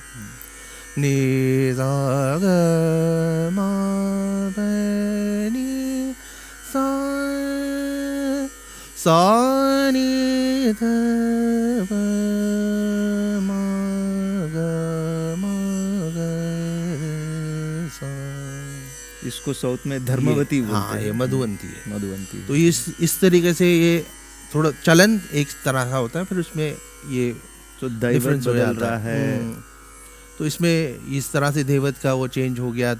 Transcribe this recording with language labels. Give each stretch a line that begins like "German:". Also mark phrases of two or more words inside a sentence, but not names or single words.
Hindi: नि सा ग म प नि सा सा नि ध प म ग रे सा। इसको साउथ में धर्मवती बोलते हाँ, हैं। ये मधुवंती है। मधुवंती। तो इस तरीके से ये थोड़ा चलन एक तरह का होता है, फिर उसमें ये तो दैवत डिफरेंस हो बदल जाता रहा है। तो इसमें इस तरह से देवत का वो चेंज हो गया।